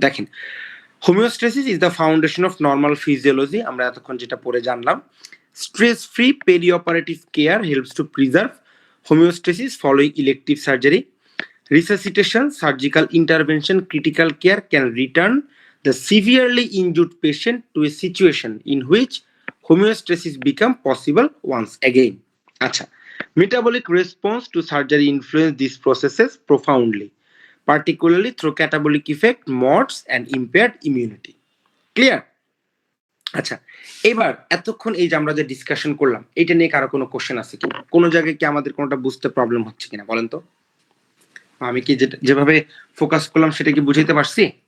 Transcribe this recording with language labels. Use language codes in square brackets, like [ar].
[bn] দেখেন, [en] homeostasis is the foundation of normal physiology, [bn] আমরা এতক্ষণ যেটা পড়ে জানলাম। [en] Stress free perioperative care helps to preserve homeostasis following elective surgery. Resuscitation, surgical intervention, critical care can return the severely injured patient to a situation in which homeostasis become possible once again. আচ্ছা, metabolic response to surgery influence these processes profoundly, particularly through catabolic effect, mods, and impaired immunity. Clear? [bn] আচ্ছা, এবার এতক্ষণ এই যে আমরা যে discussion করলাম, এটা নিয়ে কারো কোনো কোশ্চেন আছে কি? কোনো জায়গায় কি আমাদের কোনোটা বুঝতে প্রবলেম হচ্ছে কিনা বলেন তো? আমি কি যেভাবে ফোকাস করলাম সেটা কি বুঝাইতে পারছি?